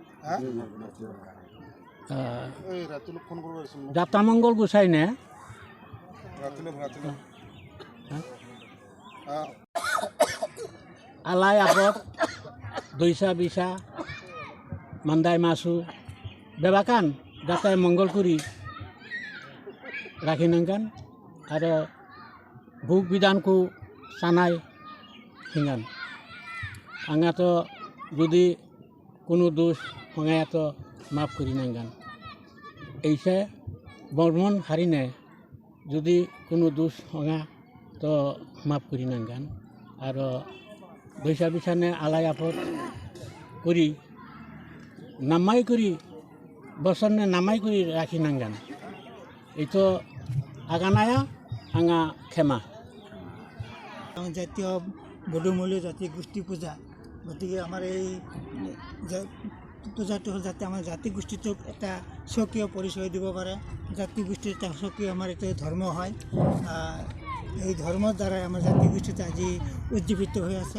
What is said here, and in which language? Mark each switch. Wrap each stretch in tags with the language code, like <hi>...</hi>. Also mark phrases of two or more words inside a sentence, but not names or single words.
<brx>जातामंगल गोसाईने आलाय आफत दैसा बिसा मंदाय मासु बेबाकान जाताय मंगल करी राखिनांगोन आरो भुग बिधान को सानाय हिंगान। आंगा तो जुदि कोनो दोष हंगाया तो माफ करी नांगन। ऐसे बर्मन हारिने जुदि कोनो दोष हंगा तो माफ करी नांगन आरो दैसा बिसाने आलाय आफत करी नामाय करी बसरने नामाय करी राखी नांगन। एतो आगानाया आंगा खेमा</brx> <as>জাতীয় বড়োমূলীয় জাতি গোষ্ঠী পূজা। গতিকে আমাৰ এই পূজাটো যাতে আমাৰ জাতি গোষ্ঠীটোক এটা স্বকীয় পৰিচয় দিব পাৰে। জাতি গোষ্ঠীৰ এটা স্বকীয় আমাৰ এটা ধৰ্ম হয়। এই ধৰ্মৰ দ্বাৰাই আমাৰ জাতি গোষ্ঠীটো আজি উজ্জীৱিত হৈ আছে।</as>